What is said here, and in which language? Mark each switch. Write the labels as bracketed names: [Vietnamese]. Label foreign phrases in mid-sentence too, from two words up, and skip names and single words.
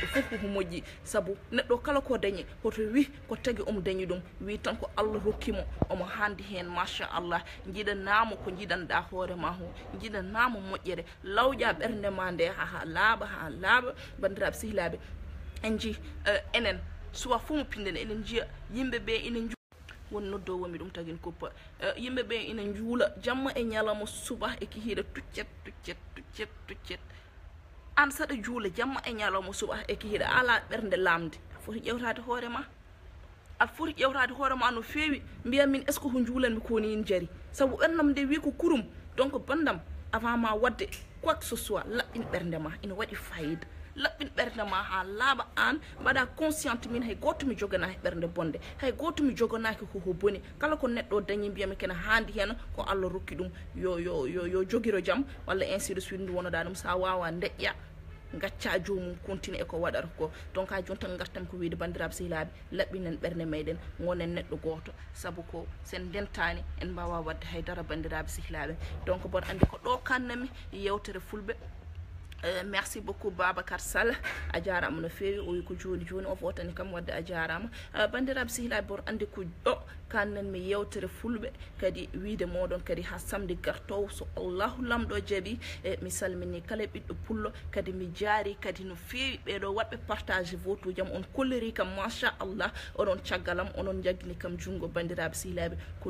[Fula] foof koko moƴƴi saabu neɗɗo kala ko dañi hoto wi ko tagui omo dañi ɗum wi tan ko Allah rokkimo omo handi hen machallah jiɗanamo ko jiɗanɗa hoorema ho jiɗanamo moƴƴere lawƴa ɓernde ma nde ha laaɓa bandiraɓe sehilaɓe en ji enen suwa fof mo pinden enen jiya yimɓeɓe ina won noddowomi ɗum tagin koppa yimɓeɓe ina juula jamma e ñalawma suba e kihiɗa tuccet an saɗa juula jamma e ñalawma suba e kihiɗa ala ɓernde lamde a foti ƴewtade hoorema aɗa foti ƴewtade hoorema no fewi mbiya min [French] est ce que [Fula] ko juulanmi koni yin jaari saabu ɓernam nde wi ko kurum donc bandam avant ma wadde [French] quoi que ce soit [Fula] laɓɓin ɓernde ma ina waɗi fayida laɓɓin ɓernde ma ha laaɓa an mbaɗa consciente min hay goto mi joganaki ɓernde bonde hay goto mi joganaki koko boni kala ko neɗɗo dañi mbiyami kene handi hen ko Allah rokki ɗum yo joguiro jaam walla [French] ainsi de suite [Fula] ndu wonoɗa ɗum sa wawa deƴƴa gacca jomum continue e ko waɗata ko donc ha joni tan gartam ko wiide bandiraɓe sehilaɓe laɓɓinen ɓernde meɗen gonen neɗɗo goto saabu ko sen dentani en mbawa wadde haydara bandiraɓe sehilaɓe donc mboɗo andi ko ɗo kannami yewtere fulɓe [French] merci beaucoup [Fula] Babacar Sall a jarama no fewi o wi ko joni o fotani kam wadde a jarama bandiraɓe sehilaɓe bor andi ko ɗo kannanmi yewtere fulɓe kadi wiide moɗon kadi ha samedi gartowo so Allahu lamɗo jaaɓi mi salmini kala ɓiɗɗo pullo kadi mi jaari kadi no fewi ɓeɗo waɗɓe [French] partage vote [Fula] uji am on kolliri kam machallah onon caggalam onon jaggini kam junggo bandiraɓe sehilaɓe ko